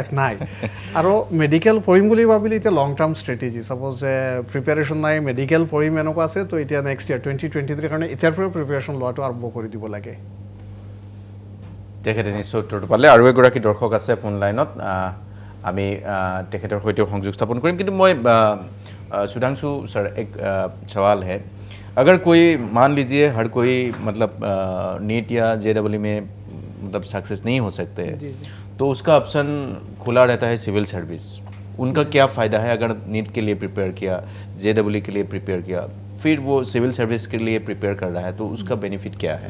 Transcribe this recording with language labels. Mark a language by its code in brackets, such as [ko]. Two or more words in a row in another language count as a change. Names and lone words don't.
[as] নাই আৰু মেডিকেল পঢ়িম বুলি ভাবিলে এতিয়া [en] long term strategy suppose preparation [as] নাই মেডিকেল পঢ়িম এনেকুৱা আছে তো এতিয়া [en] next year [as] 2023 কাৰণে এতিয়াৰ পৰা প্ৰিপেয়াৰেশ্যন লোৱাটো আৰম্ভ কৰি দিব লাগে তেখেতে নিশ্চয় উত্তৰটো পালে আৰু এগৰাকী দৰ্শক আছে ফোন লাইনত আমি তেখেতৰ সৈতে সংযোগ স্থাপন কৰিম কিন্তু মই [hi] सुधांशु सर एक सवाल है अगर कोई मान लीजिए हर कोई मतलब नीट या JEE में मतलब सक्सेस नहीं हो सकते तो उसका ऑप्शन खुला रहता है [en] civil service [hi] उनका क्या फ़ायदा है अगर नीट के लिए प्रिपेयर किया JEE के लिए प्रिपेयर किया फिर वो [en] civil service [hi] के लिए प्रिपेयर कर रहा है तो उसका बेनिफिट क्या है